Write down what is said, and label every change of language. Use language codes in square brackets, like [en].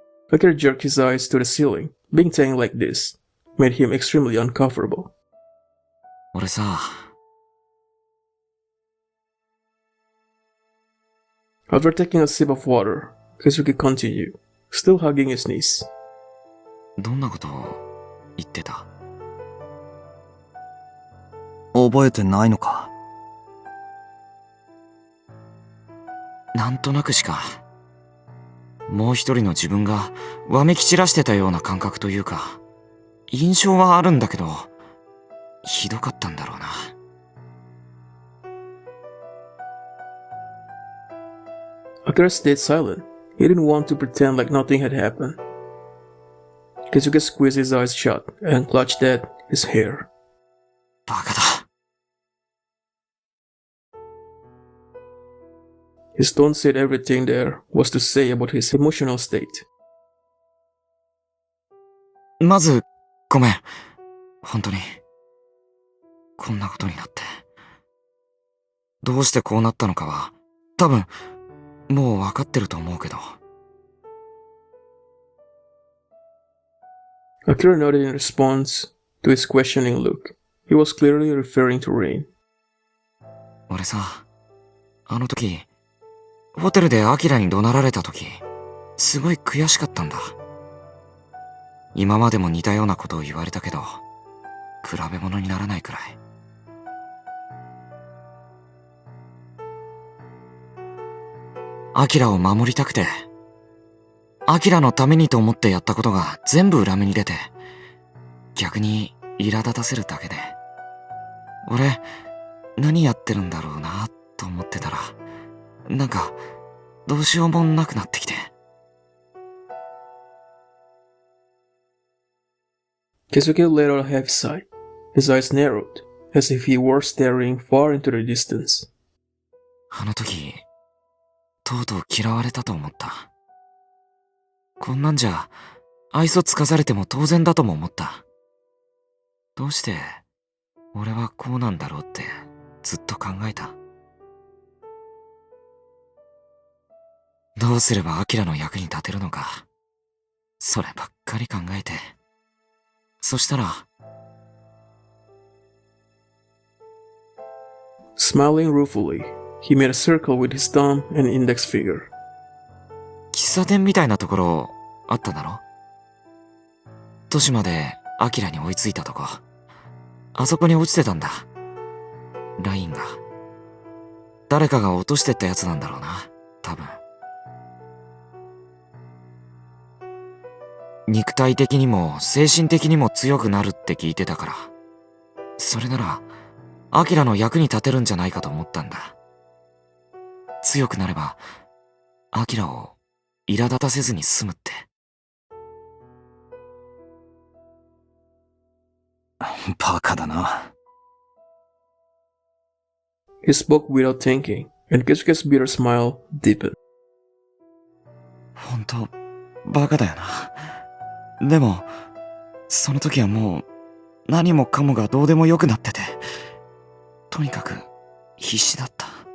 [en] Akira jerked his eyes to the ceiling. Being tangled like this made him extremely uncomfortable. [ja] 俺さ、 [en] After taking a sip of water, Keisuke continued, still hugging his knees. [ja] どんなことを言ってた？覚えてないのか？なんとなくしか。もう一人の自分がわめき散らしてたような感覚というか、印象はあるんだけど、ひどかったんだろうな。 [en] Akira stayed silent. He didn't want to pretend like nothing had happened. Keisuke squeezed his eyes shut and clutched at his hair. [ja] バカだ。 [en] His tone said everything there was to say about his emotional state. [ja] まず、ごめん。本当に。こんなことになって。どうしてこうなったのかは、多分、もう分かってると思うけど。 [en] Akira nodded in response to his questioning look. He was clearly referring to Rain. [ja] 俺さ、あの時、ホテルでアキラに怒鳴られた時、すごい悔しかったんだ。今までも似たようなことを言われたけど、比べ物にならないくらい。アキラを守りたくて、アキラのためにと思ってやったことが全部裏目に出て、逆に苛立たせるだけで、俺、何やってるんだろうなと思ってたら、なんか、どうしようもなくなってきて。 [en] Keisuke let out a heavy sigh. His eyes narrowed, as if he were staring far into the distance. [ja] あの時、とうとう嫌われたと思った。こんなんじゃ、愛想つかされても当然だとも思った。どうして、俺はこうなんだろうってずっと考えた。どうすればアキラの役に立てるのか、そればっかり考えて。そしたら、 [en] Smiling ruefully, he made a circle with his thumb and index finger. [ja] 喫茶店みたいなところあっただろ？都市までアキラに追いついたとこ。あそこに落ちてたんだ。ラインが。誰かが落としてったやつなんだろうな、多分。肉体的にも精神的にも強くなるって聞いてたから。それなら、アキラの役に立てるんじゃないかと思ったんだ。強くなれば、アキラを苛立たせずに済むって。バカだな。 [en] He spoke without thinking, and Keisuke's bitter smile deepened. [ja] 本当、バカだよな。でも、その時はもう、何もかもがどうでもよくなってて、とにかく必死だった。